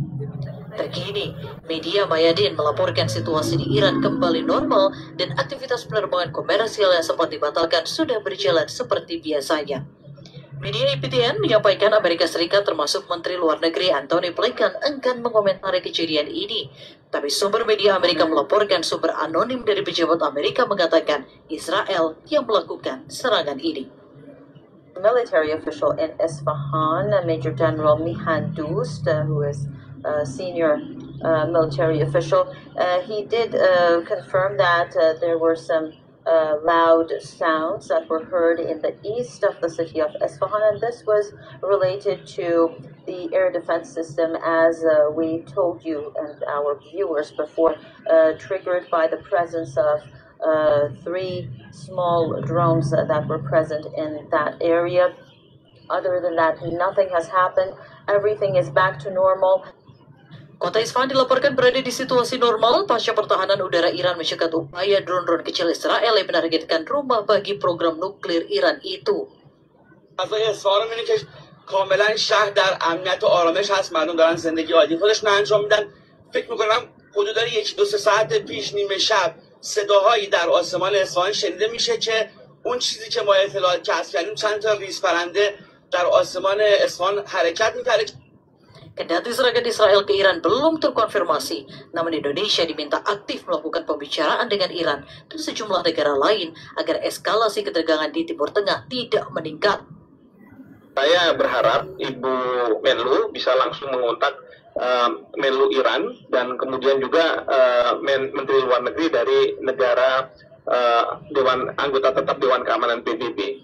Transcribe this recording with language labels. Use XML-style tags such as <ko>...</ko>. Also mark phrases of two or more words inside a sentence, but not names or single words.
<id>Terkini, media Mayadin melaporkan situasi di Iran kembali normal dan aktivitas penerbangan komersial yang sempat dibatalkan sudah berjalan seperti biasanya. Media IPTN menyampaikan Amerika Serikat termasuk Menteri Luar Negeri Antony Blinken enggan mengomentari kejadian ini. Tapi sumber media Amerika melaporkan sumber anonim dari pejabat Amerika mengatakan Israel yang melakukan serangan ini.</id> <en>Military official in Isfahan, Major General Mihan Dost, who is senior military official, he did confirm that there were some loud sounds that were heard in the east of the city of Isfahan, and this was related to the air defense system, as we told you and our viewers before, triggered by the presence of 3 small drones that were present in that area. Other than that, nothing has happened. Everything is back to normal.</en> <id>Kota Isfahan dilaporkan berada di situasi normal pasca pertahanan udara Iran mencegat upaya drone-drone kecil Israel yang menargetkan rumah bagi program nuklir Iran itu.</id> <fa>کاملا شهر در امنیت و آرامش هست، مردم دارن زندگی عادی خودشون انجام میدن. فکر میکنم حدود 1-2 ساعت پیش نیمه شب صداهایی در آسمان اصفهان شنیده میشه که اون چیزی که ما اطلاعات کسب کردیم چند تا ریز پرنده در آسمان اصفهان حرکت می‌کنه.</fa> <id>Kendati serangan Israel ke Iran belum terkonfirmasi, namun Indonesia diminta aktif melakukan pembicaraan dengan Iran dan sejumlah negara lain agar eskalasi ketegangan di Timur Tengah tidak meningkat. Saya berharap Ibu Menlu bisa langsung mengontak Menlu Iran dan kemudian juga Menteri Luar Negeri dari negara anggota tetap Dewan Keamanan PBB.</id>